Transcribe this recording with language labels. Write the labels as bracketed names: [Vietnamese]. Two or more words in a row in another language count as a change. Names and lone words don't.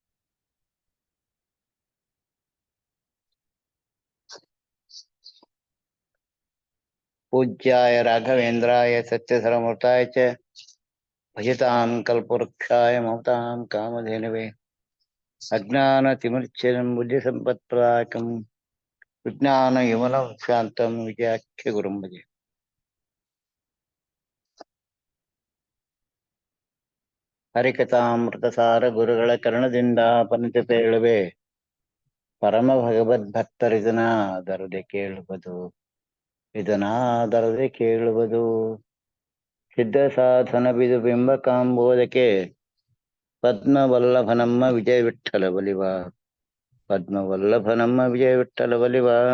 [Sanskrit] पूज्याय राघवेन्द्राय सत्यधर्ममूर्ताय च भजतां कल्पवृक्षाय ममतां कामधेनवे अज्ञानतिमिरच्छेदं बुद्धिसम्पत्प्रदायकं विज्ञानविमलं शान्तं विजयाख्यगुरुं भजे। [Kannada] ಹರಿಕಥಾಮೃತಸಾರ ಗುರುಗಳ ಕರ್ಣದಿಂದ ಪನಿತ ಪೇಳುವೆ ಪರಮ ಭಗವದ್ಭಕ್ತರಿದನಾದರದೆ ಕೇಳುವುದು ಇದನಾದರದೆ ಕೇಳುವುದು ಸಿದ್ಧ ಸಾಧನ ಬಿದು ಬಿಂಬ ಕಾಂಬೋದಕ್ಕೆ ಪದ್ಮವಲ್ಲಭನಮ್ಮ ವಿಜಯ ವಿಠಲ ಬಲಿವ ಪದ್ಮವಲ್ಲಭನಮ್ಮ ವಿಜಯ ವಿಠಲ ಬಲಿವ.